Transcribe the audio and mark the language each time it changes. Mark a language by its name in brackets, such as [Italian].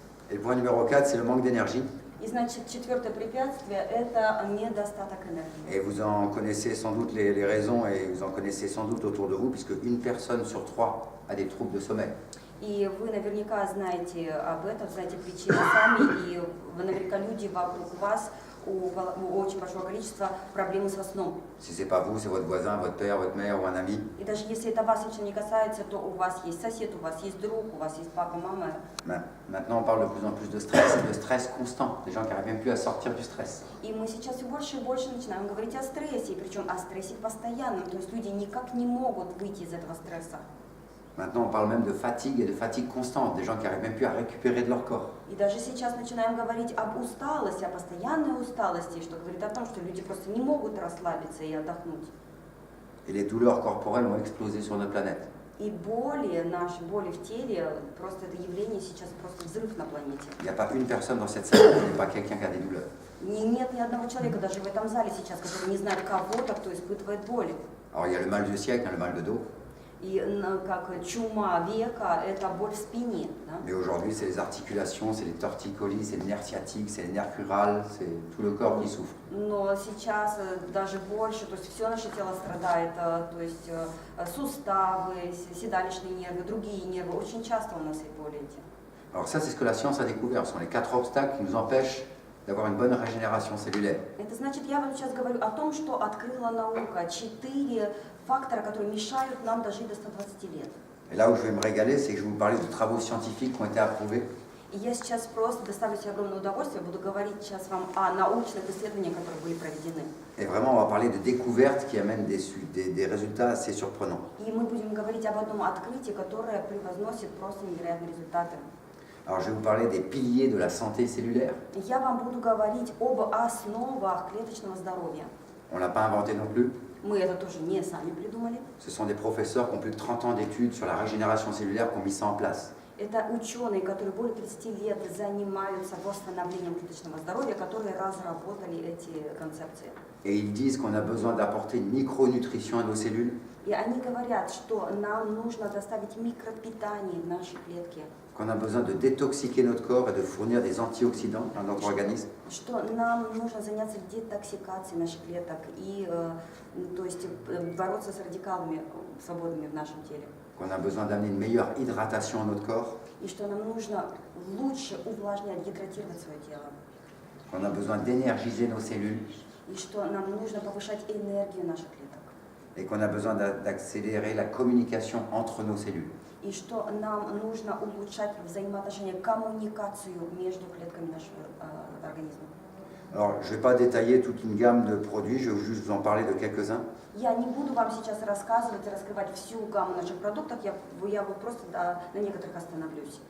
[French] Et le point numéro 4, c'est le manque d'énergie. [Russian] И значит, четвертое препятствие – это недостаток энергии. [French] Et vous en connaissez sans doute les raisons et vous en connaissez sans doute autour de vous, puisque une personne sur trois a des troubles de sommeil. [Russian] И вы наверняка знаете об этом, знаете причины сами, и вы наверняка люди вокруг вас, у очень большого количества проблем со сном. [French] Si ce n'est pas vous, c'est votre voisin, votre père, votre mère ou un ami. [Russian] И даже если это вас лично не касается, то у вас есть сосед, у вас есть друг, у вас есть папа, мама. [French] Maintenant, on parle de plus en plus de stress constant, des gens qui n'arrivent même plus à sortir du stress. [Russian] И мы сейчас все больше и больше начинаем говорить о стрессе, и причем о стрессе постоянном, то есть люди никак не могут выйти из этого стресса. [French] Maintenant, on parle même de fatigue et de fatigue constante, des gens qui n'arrivent même plus à récupérer de leur corps. [Russian] И даже сейчас начинаем говорить об усталости, о постоянной усталости, что говорит о том, что люди просто не могут расслабиться и отдохнуть. [French] Et les douleurs corporelles ont explosé sur notre planète. [Russian] И боли, наши боли в теле, просто это явление сейчас просто взрыв на планете. [French] Il n'y a pas une personne dans cette salle qui n'est pas quelqu'un qui a des douleurs. [Russian] Нет ни одного человека даже в этом зале сейчас, который не знает кого-то, кто испытывает боли. [French] Alors, il y a le mal du siècle, le mal de dos. [Russian] И как чума века, это боль в спине. Да? [French] Mais aujourd'hui, c'est les articulations, c'est les torticolis, c'est le nerf sciatique, c'est le nerf crural, c'est tout le corps qui souffre. [Russian] Но сейчас даже больше, то есть все наше тело страдает, то есть суставы, седалищные нервы, другие нервы. Очень часто у нас и боли эти. [French] Alors ça, c'est ce que la science a découvert. Ce sont les 4 obstacles qui nous empêchent d'avoir une bonne régénération cellulaire. [Russian] Это значит, я вам сейчас говорю о том, что открыла наука. 4 фактора, которые мешают нам дожить до 120 лет. [French] Et là où je vais me régaler, c'est que je vais vous parler de travaux scientifiques qui ont été approuvés. [Russian] И я сейчас просто доставлю себе огромное удовольствие, буду говорить сейчас вам о научных исследованиях, которые были проведены. [French] Et vraiment, on va parler de découvertes qui amènent des résultats assez surprenants. [Russian] И мы будем говорить об одном открытии, которое превозносит просто невероятные результаты. [French] Alors, je vais vous parler des piliers de la santé cellulaire. [Russian] Я вам буду говорить об основах клеточного здоровья. [French] On ne l'a pas inventé non plus. [Russian] Мы это тоже не сами придумали. [French] Ce sont des professeurs qui ont plus de 30 ans d'études sur la régénération cellulaire qui ont mis ça en place. [Russian] Это ученые, которые более 30 лет занимаются восстановлением клеточного здоровья, которые разработали эти концепции. [French] Et ils disent qu'on a besoin d'apporter une micronutrition à nos cellules. [Russian] И они говорят, что нам нужно доставить микропитание в наши клетки. [French] Qu'on a besoin de détoxiquer notre corps et de fournir des antioxydants à notre organisme. [Russian] Что нам нужно заняться детоксикацией наших клеток и то есть бороться с радикалами свободными в нашем теле. [French] Qu'on a besoin d'amener une meilleure hydratation à notre corps. [Russian] И что нам нужно лучше увлажнять, гидратировать свое тело. [French] Qu'on a besoin d'énergiser nos cellules. [Russian] И что нам нужно повышать энергию наших клеток. [French] Et qu'on a besoin d'accélérer la communication entre nos cellules. [Russian] И что нам нужно улучшать взаимоотношения, коммуникацию между клетками нашего организма. [French] Alors, je ne vais pas détailler toute une gamme de produits, je vais juste vous en parler de quelques-uns. [Russian] Я не буду вам сейчас рассказывать и раскрывать всю гамму наших продуктов, я вот просто на некоторых остановлюсь.